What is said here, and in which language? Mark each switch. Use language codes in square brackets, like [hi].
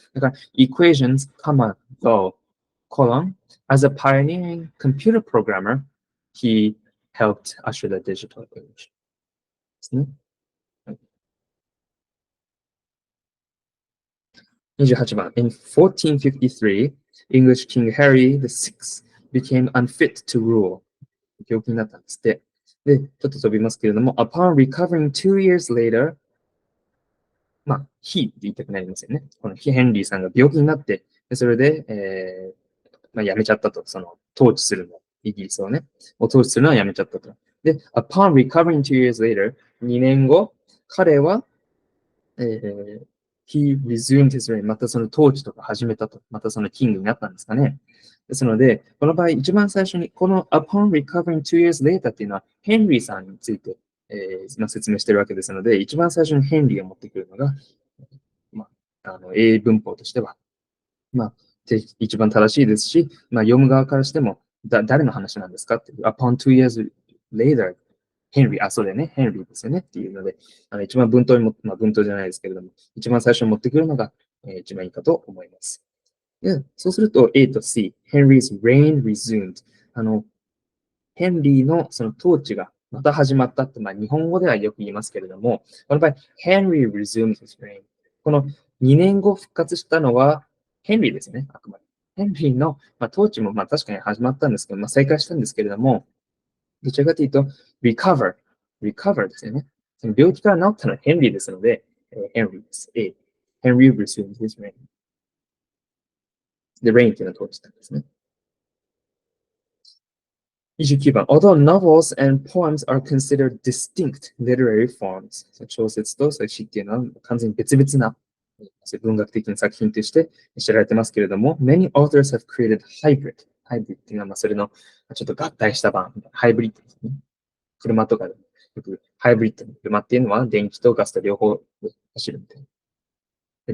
[ja] だから、 [en] equations, though, colon, as a pioneering computer programmer, he helped usher the digital age. [ja] ですね。 28番。 [en] In 1453, English King Harry VI became unfit to rule. [ja] 病気になったんですって。で、ちょっと飛びますけれども、 [en] upon recovering 2 years later, [ja] まあ、he って言いたくなりますよね。このヘンリーさんが病気になって、でそれで、辞めちゃったと。その、統治するの、イギリスをね、統治するのは辞めちゃったと。 [en] で、upon recovering 2 years later, [ja] 2年後、彼は、 [en] he resumed his reign. [ja] またその統治とか始めたと。またそのキングになったんですかね。ですので、この場合、一番最初に、この [en] upon recovering 2 years later [ja] っていうのは、ヘンリーさんについて、説明しているわけですので、一番最初にヘンリーを持ってくるのが、英文法としては、一番正しいですし、読む側からしても、誰の話なんですかっていう、 [en] upon 2 years later, [ja] ヘンリー、そうだよね、ヘンリーですよねっていうので、一番文頭に文頭じゃないですけれども、一番最初に持ってくるのが、一番いいかと思います。でそうすると A と C、 [en] Henry's reign resumed。 [ja] ヘンリーのその統治がまた始まったって、日本語ではよく言いますけれども、この場合、 [en] Henry resumed his reign。 [ja] この2年後復活したのはヘンリーですね、あくまで。ヘンリーの、統治も確かに始まったんですけど、再開したんですけれども、どちらかというと、recover ですよね。その病気から治ったのはヘンリーですので、ヘンリーです。 A。 [en] Henry resumed his reign。 [ja] で、reign というのを通したんですね。 29番。 [en] Although novels and poems are considered distinct literary forms. [ja] 小説と詩っていうのは完全に別々な文学的な作品として知られてますけれども、 [en] many authors have created hybrid。 [ja] ハイブリッドっていうのはそれのちょっと合体した版。ハイブリッドですね。車とかでよくハイブリッドの車っていうのは電気とガスと両方走るみたいな。